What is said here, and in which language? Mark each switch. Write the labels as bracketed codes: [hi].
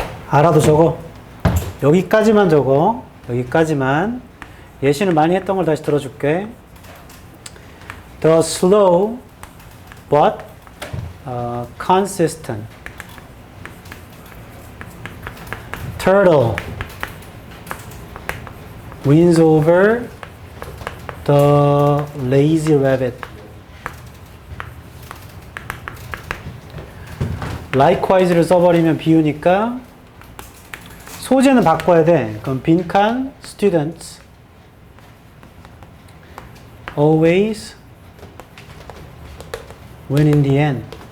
[ko] 알아도 적어. 여기까지만 적어. 여기까지만. 예시는 많이 했던 걸 다시 들어줄게. [en] The slow but consistent turtle wins over the lazy rabbit. [ko] Likewise를 써버리면 비유니까 소재는 바꿔야 돼. 그럼 빈칸 [en] students always win in the end.